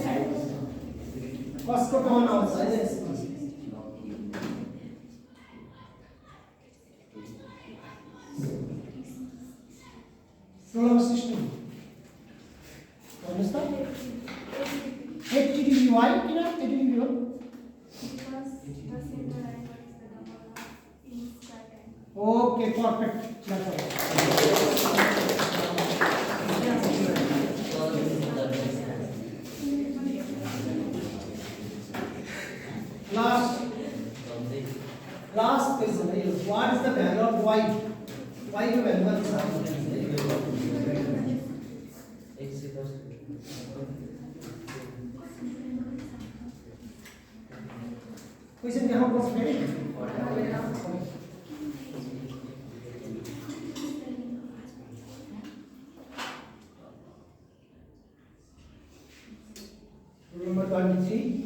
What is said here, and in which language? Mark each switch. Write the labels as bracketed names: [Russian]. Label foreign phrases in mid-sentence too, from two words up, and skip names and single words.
[Nepali] कसको टर्न आउँछ है यसमा [English] solar system [Nepali] भन्नुहोस् त 80 डिग्री वाइ किन 80 डिग्री हो [English] okay perfect last question है what is the value of y y को वैल्यू का [Hindi] क्वेश्चन यहाँ पर रेडी Number 23.